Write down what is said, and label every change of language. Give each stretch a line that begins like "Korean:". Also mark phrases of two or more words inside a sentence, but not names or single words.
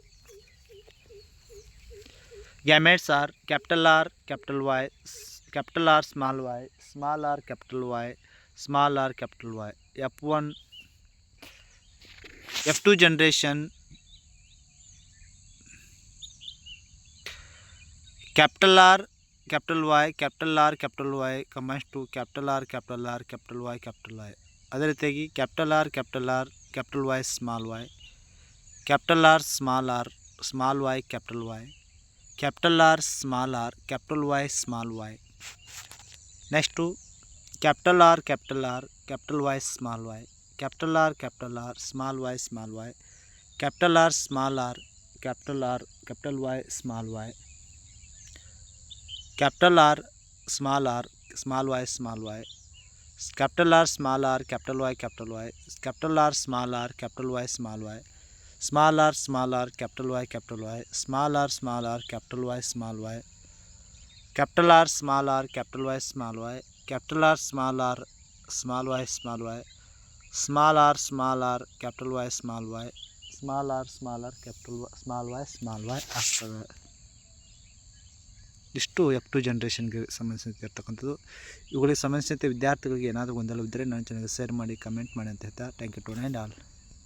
English: Gametes are capital R, capital R small y, small r capital Y, small r capital Y. F2 generation, capital R, capital Y combines to capital R, capital Y.
Kannada: ಅದೇ ರೀತಿಯಾಗಿ
English: capital R, capital Y small y, capital R small y, capital Y. Capital R small r, capital Y small y. Next to capital R, capital R, capital Y, small y, capital R, small y, capital R, small r, capital Y, small y, capital R, small y, capital R, small r, capital Y, capital R, small r, capital Y, small r, capital Y, small r, capital Y, small y, capital R, small r, capital Y, small y, capital R, small y, small y, small r, capital Y, small y, capital small y ಆಗ್ತದೆ.
Kannada: ಇಷ್ಟು F2 ಜನ್ರೇಷನ್ಗೆ ಸಂಬಂಧಿಸಿರ್ತಕ್ಕಂಥದ್ದು. ಇವುಗಳಿಗೆ ಸಂಬಂಧಿಸಿದಂತೆ ವಿದ್ಯಾರ್ಥಿಗಳಿಗೆ ಏನಾದರೂ ಗೊಂದಲವಿದ್ದರೆ ನನ್ನ ಚಾನಲ್ಗೆ ಶೇರ್ ಮಾಡಿ, ಕಮೆಂಟ್ ಮಾಡಿ ಅಂತ ಹೇಳ್ತಾ
English: thank you to all.